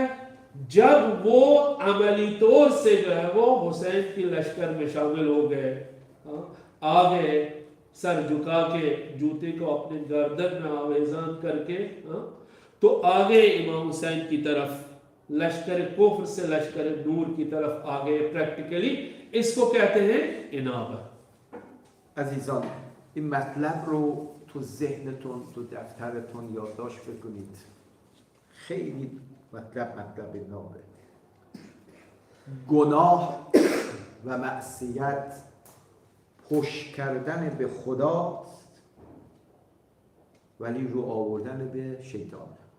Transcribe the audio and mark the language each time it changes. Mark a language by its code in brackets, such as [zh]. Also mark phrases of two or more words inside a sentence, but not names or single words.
[ur] جب وہ عملی طور سے جو ہے وہ حسین کی لشکر میں شامل ہو گئے، آ گئے، سر جھکا کے جوتے کو اپنے گردن میں آویزاں کر کے، تو آگے امام حسین کی طرف لشکر کفر سے لشکر نور کی طرف آ گئے. پریکٹیکلی اس کو کہتے ہیں انابہ. [fa] عزیزان، این مطلب رو تو ذهنتون، تو دفترتون یادداشت بکنید. خیلی مطلب نابه. گناه و معصیت پشت کردن به خداست، ولی رو آوردن به شیطان.